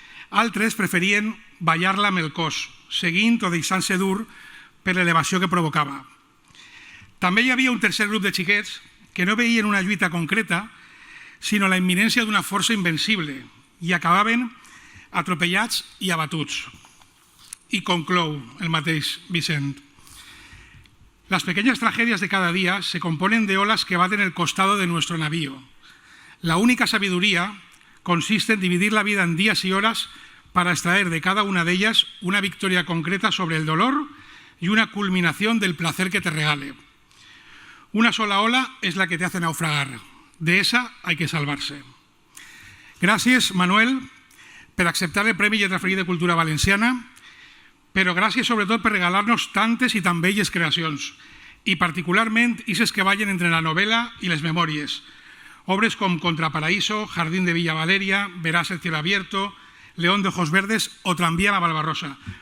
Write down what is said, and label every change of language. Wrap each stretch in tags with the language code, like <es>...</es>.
<ca>Altres preferien ballar-la amb el cos, seguint o deixant-se dur per l'elevació que provocava. També hi havia un tercer grup de xiquets que no veien una lluita concreta, sinó la imminència d'una força invencible i acabaven atropellats i abatuts. I conclou el mateix Vicent.</ca> <es>Las pequeñas tragedias de cada día se componen de olas que baten el costado de nuestro navío. La única sabiduría consiste en dividir la vida en días y horas para extraer de cada una de ellas una victoria concreta sobre el dolor y una culminación del placer que te regale. Una sola ola es la que te hace naufragar. De esa hay que salvarse.</es> <ca>Gràcies, Manuel, per acceptar el Premi Lletra Ferida de Cultura Valenciana, però gràcies sobretot per regalar-nos tantes i tan belles creacions, i particularment aquestes que ballen entre la novel·la i les memòries. Obres com Contraparaíso, Jardín de Villa Valeria, Verás el cielo abierto, León de ojos verdes o Tranvía a la Barbarossa.</ca>